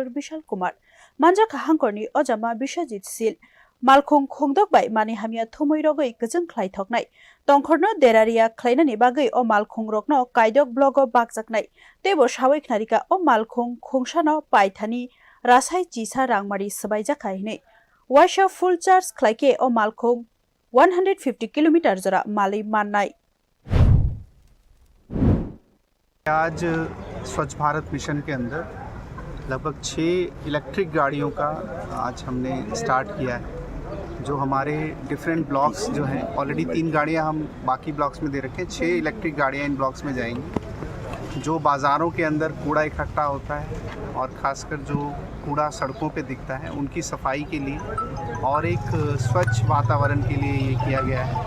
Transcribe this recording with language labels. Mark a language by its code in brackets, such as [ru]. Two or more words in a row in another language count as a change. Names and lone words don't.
[trp] Bishal Kumar manjak hangkorni ojama Bishajit Sil malkhong khongdok by mani hamia thumoi rogoi kejeng khlai thoknai tongkhorno deraria khlainani bagai o malkhong rokno kaidok blogo bakjaknai tebo sawai khnarika o malkhong khongsano paithani rasai chisa rangmari sabaijaka hine waisha [en] full charge [trp] khlaike o malkhong 150 km jora malai mannai [hi] आज स्वच्छ भारत मिशन के अंदर लगभग 6 इलेक्ट्रिक गाड़ियों का आज हमने स्टार्ट किया है जो हमारे [en] different blocks [hi] जो हैं ऑलरेडी 3 गाड़ियां हम बाकी ब्लॉक्स में दे रखे हैं 6 इलेक्ट्रिक गाड़ियां इन ब्लॉक्स में जाएंगी जो बाज़ारों के अंदर कूड़ा इकट्ठा होता है और ख़ासकर जो कूड़ा सड़कों पे दिखता है उनकी सफाई के लिए और एक स्वच्छ वातावरण के लिए ये किया गया है।